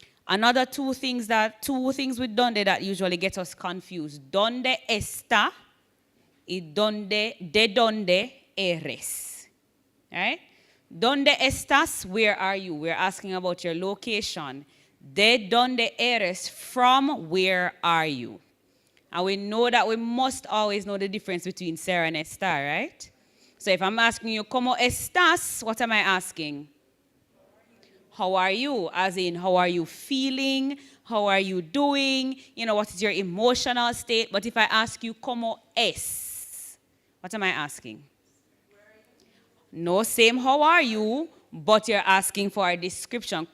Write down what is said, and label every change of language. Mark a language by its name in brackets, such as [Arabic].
[English] Another two things with donde that usually get us confused. [Spanish] Donde está y de donde eres? [English] Right? [Spanish] ¿Dónde estás? [English] Where are you? We're asking about your location. [Spanish] ¿De dónde eres? [English] From where are you? And we know that we must always know the difference between ser and estar, right? So if I'm asking you, [Spanish] ¿Cómo estás? [English] What am I asking? How are you? As in, how are you feeling? How are you doing? You know, what is your emotional state? But if I ask you, [Spanish] ¿Cómo es? [English] What am I asking? No, same how are you, but you're asking for a description.